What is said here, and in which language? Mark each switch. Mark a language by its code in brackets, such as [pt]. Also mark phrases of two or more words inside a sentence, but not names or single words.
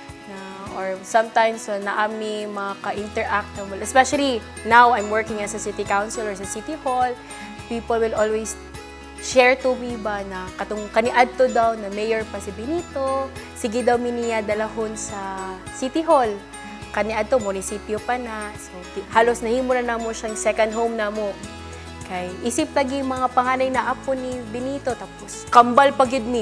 [en] or sometimes [ceb] naami maka-interact, [en] especially now I'm working as a city councilor sa City Hall. People will always share to me [ceb] ba na katong kaniadto daw na mayor pa si Benito, sige daw miniya dalahon sa City Hall. Kaniadto munisipyo pa na. So halos nahimo na namo siyang [en] second home [ceb] namo. Kay isip lagi mga panganay na apo ni Benito, tapos kambal pagid mi.